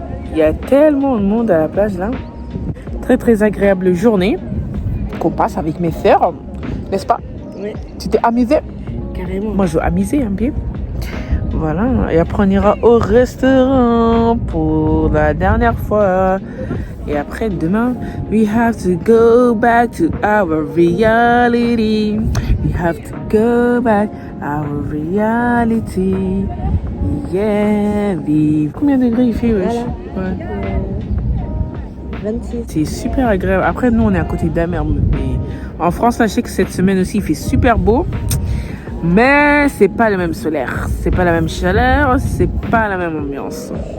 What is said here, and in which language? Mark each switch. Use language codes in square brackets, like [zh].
[fr] Il y a tellement de monde à la plage là. Très très agréable journée qu'on passe avec mes sœurs. N'est-ce pas? Oui. Tu t'es amusée? Carrément. Moi, je veux amuser un peu. Voilà. Et après, on ira au restaurant pour la dernière fois. Et après, demain, [en] we have to go back to our reality. We have to go back our reality. Yeah. [fr] Combien de degrés il fait, wesh? Voilà. Ouais. 26. C'est super agréable. Après, nous, on est à côté de la mer. Mais en France, là, je sais que cette semaine aussi, il fait super beau. Mais c'est pas le même solaire. C'est pas la même chaleur. C'est pas la même ambiance.